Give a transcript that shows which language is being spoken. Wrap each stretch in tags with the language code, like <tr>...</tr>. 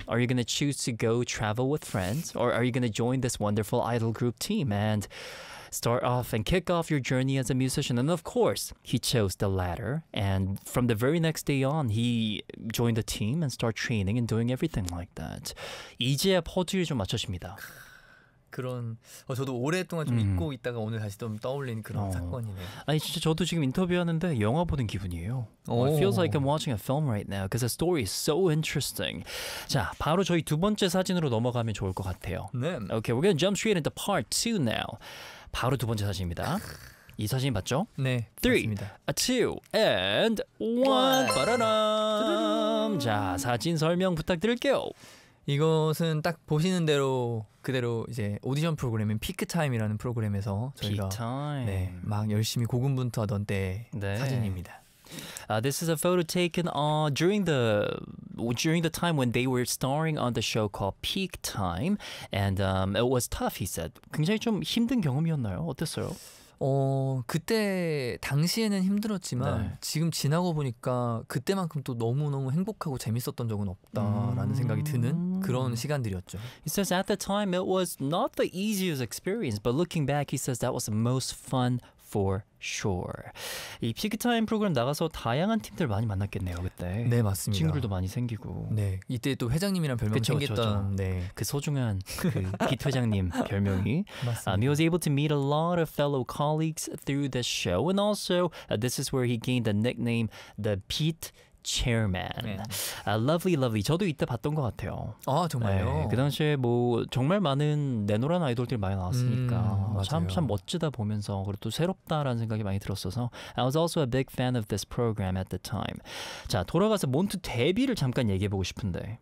<en>Are you going to choose to go travel with friends, or are you going to join this wonderful idol group team? And start off and kick off your journey as a musician. And of course, he chose the latter. And from the very next day on, he joined the team and started training and doing everything like that.</en> <ko>이제야 퍼즐이 좀 맞춰집니다. 그런 저도 오랫동안 좀 잊고 있다가 오늘 다시 좀 떠올린 그런 사건이네요. 아니 진짜 저도 지금 인터뷰하는데 영화 보는 기분이에요.</ko> <en>It feels like I'm watching a film right now because the story is so interesting.</en> <ko>자, 바로 저희 두 번째 사진으로 넘어가면 좋을 것 같아요. 네.</ko> <en>Okay, we're gonna jump straight into part two now.</en> <ko>바로 두 번째 사진입니다. 이 사진 맞죠? 네.</ko> <en>3, 2, and 1. 바라람.</en> <ko>자, 사진 설명 부탁드릴게요. 이것은 딱 보시는 대로 그대로 이제 오디션 프로그램인 피크타임이라는 프로그램에서 저희가 네, 막 열심히 고군분투하던 때 네. 사진입니다.</ko> <en>This is a photo taken during the time when they were starring on the show called Peak Time, and it was tough. He said,</en> <ko>굉장히 좀 힘든 경험이었나요? 어땠어요? 그때 당시에는 힘들었지만 네. 지금 지나고 보니까 그때만큼 또 너무너무 행복하고 재밌었던 적은 없다라는 생각이 드는 그런 시간들이었죠.</ko> <en>He says at the time it was not the easiest experience, but looking back, he says that was the most fun for sure.</en> <ko>이 피크타임 프로그램 나가서 다양한 팀들 많이 만났겠네요 그때. 네 맞습니다. 친구들도 많이 생기고. 네 이때 또 회장님이랑 별명 생겼던 네. 그 소중한 그 빛 회장님 별명이. 맞습니다.</ko> <en>He was able to meet a lot of fellow colleagues through the show, and also this is where he gained the nickname the Pete Chairman. Lovely, lovely.</en> <ko>저도 이때 봤던 것 같아요. 아 정말요? 네, 그 당시에 뭐 정말 많은 내노란 아이돌들이 많이 나왔으니까 참 멋지다 보면서 그리고 또 새롭다라는 생각이 많이 들었어서</ko> <en>I was also a big fan of this program at the time.</en> <ko>자 돌아가서 몬트 데뷔를 잠깐 얘기해보고 싶은데</ko>